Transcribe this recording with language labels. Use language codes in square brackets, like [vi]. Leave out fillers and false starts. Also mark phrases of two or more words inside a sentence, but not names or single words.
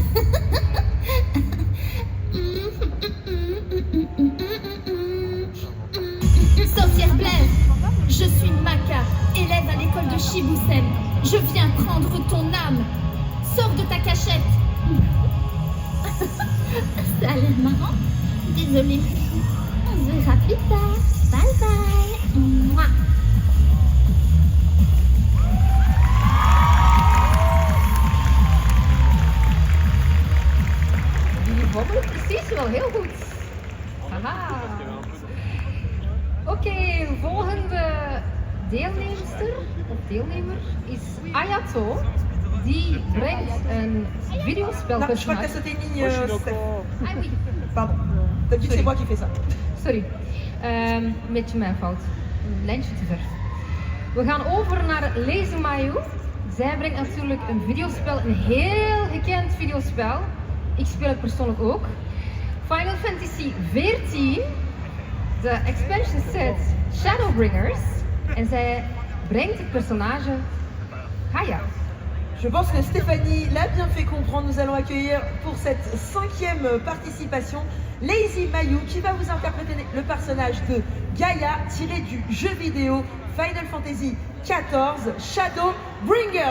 [fr] Sorcière Blair, je suis Maka, élève à l'école de Shibusen. Je viens prendre ton âme. Sors de ta cachette. Ça a l'air marrant. Désolée. On se verra plus tard. [en] Bye bye. Mouah. [nl] Die wobbelen precies wel heel goed. Haha. Oké, volgende deelnemster of deelnemer is Ayato. Die brengt een videospel. [fr] Non, je crois que t'as sauté une ligne, Steph. Ah oui. Pardon. D'habitude c'est moi qui fais ça. [nl] Sorry. Een beetje mijn fout. Een lijntje te ver. We gaan over naar Lazy Mayu. Zij brengt natuurlijk een videospel, een heel gekend videospel. Ik speel het persoonlijk ook. Final Fantasy XIV. De [en] expansion set [nl] Shadowbringers. En zij brengt het personnage Haya. [fr] Je pense que Stéphanie l'a bien fait comprendre. Nous allons accueillir pour cette 5e participation Lazy Mayu qui va vous interpréter le personnage de Gaia tiré du jeu vidéo Final Fantasy XIV Shadowbringers.